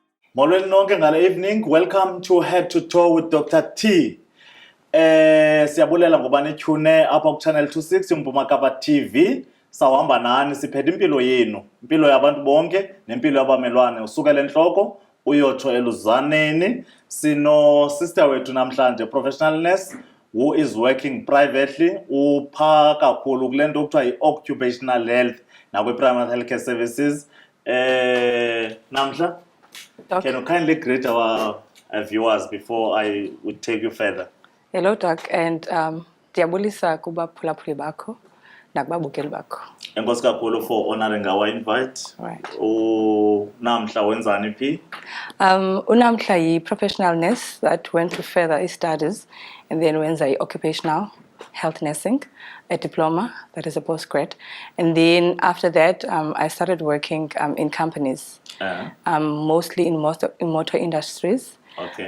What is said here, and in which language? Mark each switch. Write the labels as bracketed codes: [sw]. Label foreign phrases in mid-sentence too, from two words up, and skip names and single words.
[xh] Molweni nonke ngale evening. [en] Welcome to Head to Toe with Dr. T. [xh] Siyabulela ngoba nityhune apha ku Channel 26 Mpuma Kapa TV. Sawuhamba nani siphethe impilo yenu, impilo yabantu bonke nempilo yabamelwane usukela enhloko uyotsho eluzaneni. Sino sister wethu namhlanje, [en] professional nurse who is working privately, [xh] upha kakhulu kule nto kuthiwa [en] yi-occupational health nakwi-primary healthcare services. [xh] Namhla, [en] Doc. can you kindly greet our viewers before I would take you further? Hello, Doc, and [xh] ndiyabulisa kubaphulaphuli bakho nakubabukeli bakho. Enkosi kakhulu [en] for honoring our invite. Right. [xh] Namhla wenzani phi? [en] Unamhla yi-professional nurse that went to further his studies and then wenza occupational health nursing, a diploma, that is a postgrad. And then after that, I started working in companies, mostly in motor industries. Okay.